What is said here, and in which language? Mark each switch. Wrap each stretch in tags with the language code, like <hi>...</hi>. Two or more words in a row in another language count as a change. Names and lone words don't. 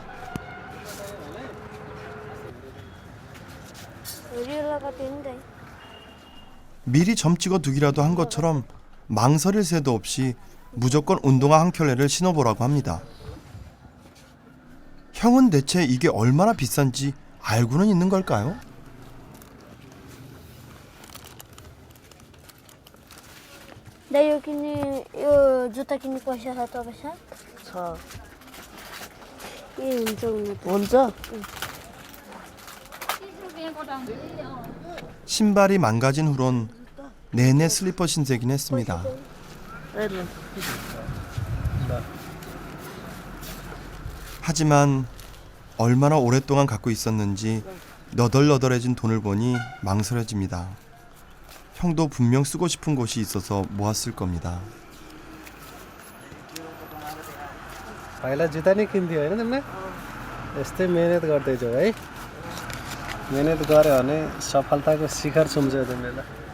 <ko>미리 점 찍어 두기라도 한 것처럼 망설일 새도 없이 무조건 운동화 한 켤레를 신어보라고 합니다. 형은 대체 이게 얼마나 비싼지 알고는 있는 걸까요?</ko> <ne>요 जुत्ता किन्ने पैसा छ तपाईसँग? छ। के हुन्छ हुनु त? हुन्छ?</ne> <ko>신발이 망가진 후론 내내 슬리퍼 신세긴 했습니다. 하지만 얼마나 오랫동안 갖고 있었는지 너덜너덜해진 돈을 보니 망설여집니다. 형도 분명 쓰고 싶은 곳이 있어서 모았을 겁니다.</ko> <ne>पहिला जुत्ता नै किन्थ्यो होइन तिमीले यस्तै मेहनत गर्दैछौ है मेहनत गर्यो भने सफलताको शिखर छुम्छौ तिमीले</ne>